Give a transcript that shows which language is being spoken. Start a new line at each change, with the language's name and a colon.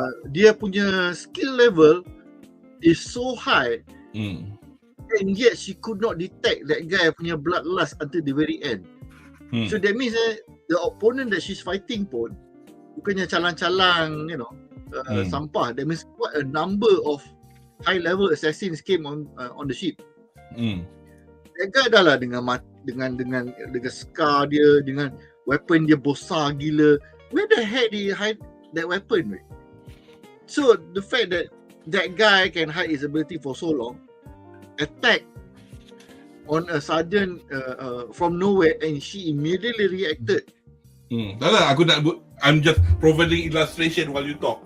Malay: Dia punya
English: skill level is so high, and yet she could not detect that guy
Malay: punya
English: bloodlust until the very end. So that means the opponent that she's fighting
Malay: pun bukannya calang-calang, sampah.
English: That means what a number of high-level assassins came on the ship. That guy
Malay: dah lah dengan scar dia, dengan weapon dia besar gila.
English: Where the heck did he hide that weapon? Right? So the fact that that guy can hide his ability for so long, attack on a sudden from nowhere, and she immediately reacted.
Malay: Dah lah,
English: I'm just providing illustration while you talk.